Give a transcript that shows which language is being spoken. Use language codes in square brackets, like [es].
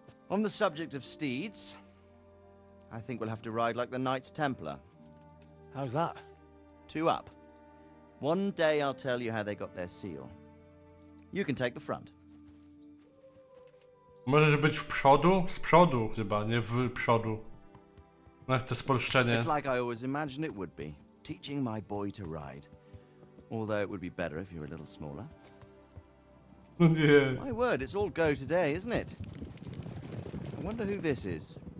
[en] On the subject of steeds, I think we'll have to ride like the Knights Templar. How's that? 2 up. One day I'll tell you how they got their seal. You can take the front. [pl] Możesz być w przodu? Z przodu chyba, nie w przodu. No to spolszczenie. [en] It's like I always imagined it would be. Teaching my boy to ride. Although it would be better if you were a little smaller. [pl] Nie. [en] My word, it's all go today, isn't it? I wonder who this is.